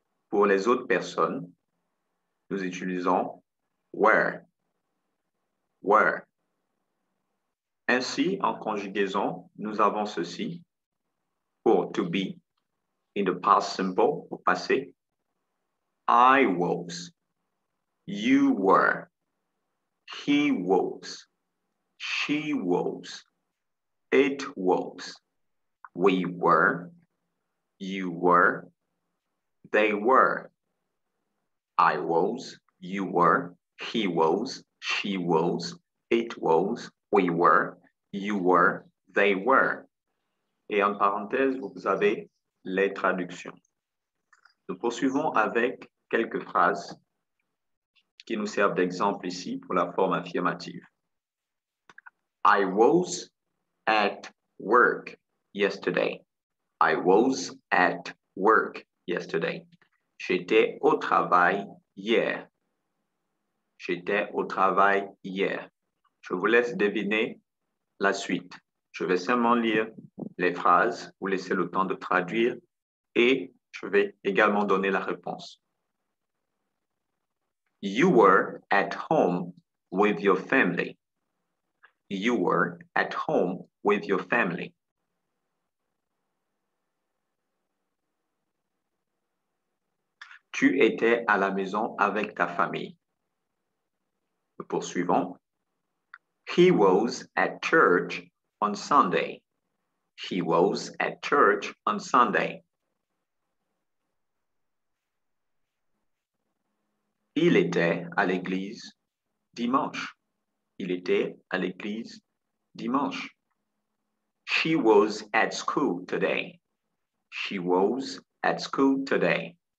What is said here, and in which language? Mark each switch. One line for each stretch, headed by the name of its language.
French: Pour les autres personnes, nous utilisons
English: were, were.
French: Ainsi, en conjugaison, nous avons ceci pour
English: to be, in the past simple,
French: au passé.
English: I was, you were, he was, she was, it was, we were, you were, they were. I was, you were, he was, she was, it was, we were, you were, they were.
French: Et en parenthèse, vous avez les traductions. Nous poursuivons avec quelques phrases qui nous servent d'exemple ici pour la forme affirmative.
English: I was at work yesterday. I was at work yesterday.
French: J'étais au travail hier. J'étais au travail hier. Je vous laisse deviner la suite. Je vais seulement lire les phrases, vous laisser le temps de traduire et je vais également donner la réponse.
English: You were at home with your family. You were at home with your family.
French: Tu étais à la maison avec ta famille. Nous poursuivons.
English: He was at church on Sunday. He was at church on Sunday.
French: Il était à l'église dimanche. Il était à l'église dimanche.
English: She was at school today. She was at school today.